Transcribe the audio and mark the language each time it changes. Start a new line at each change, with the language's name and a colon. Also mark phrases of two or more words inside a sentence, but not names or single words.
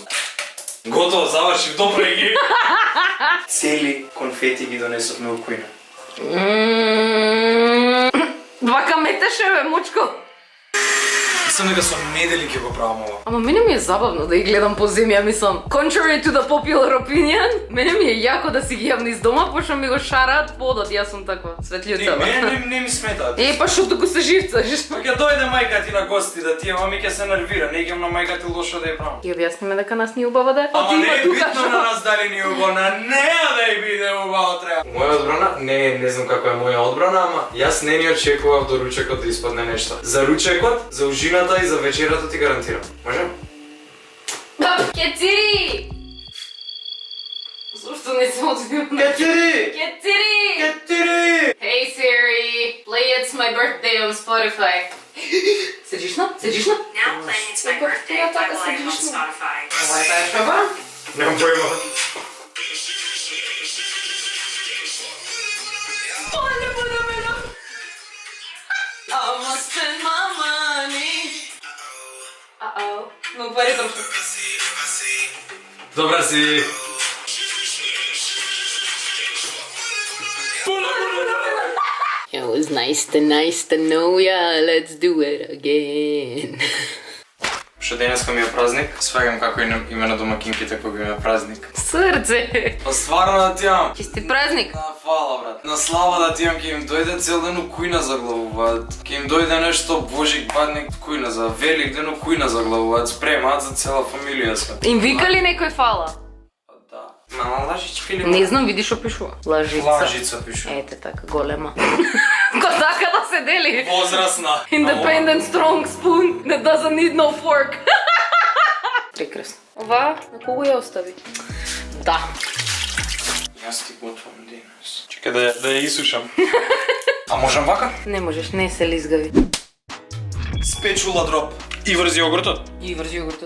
Macedonian: Готово, завршив, добро ги. Цели конфети ги донесовме у кујна. Вака метеше, бе, мучко. Мислам дека со недели ќе го правам ова. Ама мене ми е забавно да ги гледам по земја, мислам.
English: Contrary to the popular opinion,
Macedonian: мене ми е јако да си ги јавам низ дома, пошто ми го шараат подот, јас сум таква светлица. Не ми сметаат. Па што туку се живцаш? Ќе дојде мајка ти на гости да ти, ама ми ќе се нервира, не идам на мајка ти лошо да ја правам. Ги објасниме дека нас ни убава да е. Ама не е битно на нас дали ни убаво, на неа да ја биде убаво треба. Моја одбрана? Не знам како е моја одбрана, ама јас не ни очекував до ручекот да испадне нешто. За ручекот, за ужината и за вечерата ти гарантирам. Може? Кецири! Зошто не се одбивам? Кетири! Кецири! Кетири!
English: Hey Siri, play It's My Birthday on Spotify.
Macedonian: Седиш на?
English: Now playing It's My Birthday by Life on Spotify.
Macedonian: Wi-Fi е шаба? Немам појма. Оле, подамено!
English: I'ma spend my money. Uh-oh. Ну,
Macedonian: пари трошко. Добра си.
English: It was nice to know ya. Let's do it again.
Macedonian: Што денеска ми е празник, сваѓам како име на домакинките кога ми е празник. Срце. Па стварно да ти имам. Чисти празник. Фала, брат. На слава да ти имам, ќе им дојде цел ден у кујна заглавуваат. Ќе им дојде нешто Божик бадник кујна за велик ден у кујна заглавуваат. Спремаат за цела фамилија све. Им вика ли некој фала? Да. Мама лажич филип. Не знам, види што пишува. Лажица. Лажица пише. Ете така, голема. Ко така да се дели. Возрастна.
English: Independent strong spoon that doesn't need no fork.
Macedonian: Прекрасно. Ова, на кого ја остави? Да. Јас ти готвам денес. Чекај да ја исушам. А можам вака? Не можеш, не се лизгави.
English: spatula drop.
Macedonian: И врзи јогуртот. И врзи јогуртот.